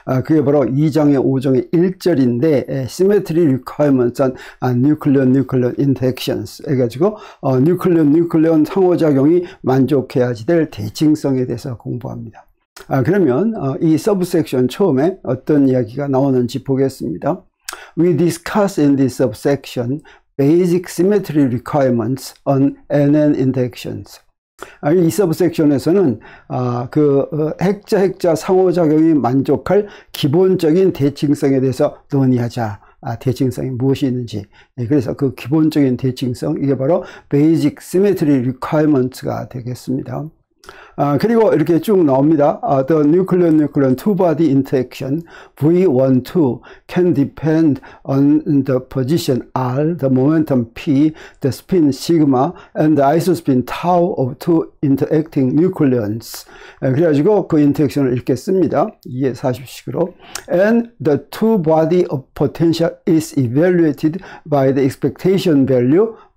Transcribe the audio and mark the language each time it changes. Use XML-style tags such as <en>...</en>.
<ko>그게 바로 2장의 5절의 1절인데</ko> <en>Symmetry Requirements on Nuclear Interactions</en> <ko>해가지고 뉴클리어 상호작용이 만족해야지 될 대칭성에 대해서 공부합니다. 그러면 이 서브 섹션 처음에 어떤 이야기가 나오는지 보겠습니다.</ko> <en>We discuss in this subsection basic symmetry requirements on NN interactions.</en> <ko>이 서브섹션에서는 핵자 상호작용이 만족할 기본적인 대칭성에 대해서 논의하자. 대칭성이 무엇이 있는지. 그래서 그 기본적인 대칭성, 이게 바로</ko> <en>basic symmetry requirements</en> <ko>가 되겠습니다. 그리고 이렇게 쭉 나옵니다.</ko> <en>The nuclear two-body interaction V12 can depend on the position R, the momentum P, the spin sigma, and the isospin tau of two interacting nucleons.</en> <ko>그래가지고 그 인터랙션을 이렇게 씁니다. 이해하십시오.</ko> <en>And the two-body of potential is evaluated by the expectation value.</en>